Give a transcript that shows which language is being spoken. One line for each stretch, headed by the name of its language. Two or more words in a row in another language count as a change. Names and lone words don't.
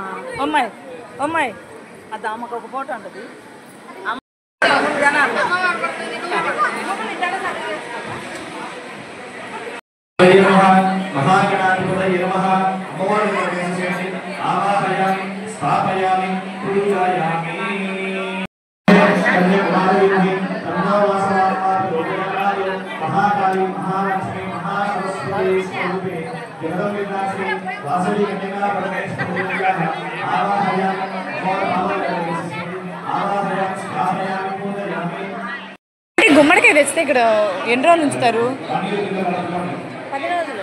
Telugu: అమ్మాయి అమ్మాయి అది అమ్మకు ఒక ఫోటో ఉంటుంది.
Sanskrit: महागणाधिपतये नमः। आवाहयामि स्थापयामि पूजयामि। महाकाली महालक्ष्मी महासरस्वती स्वरूपे जगदम्बिकाश्री वासवी कन्यका परमेश्वरी आवाहयामि।
Telugu: తెచ్చితే ఇక్కడ ఎన్ని రోజులు ఉంచుతారు? 10 రోజులు.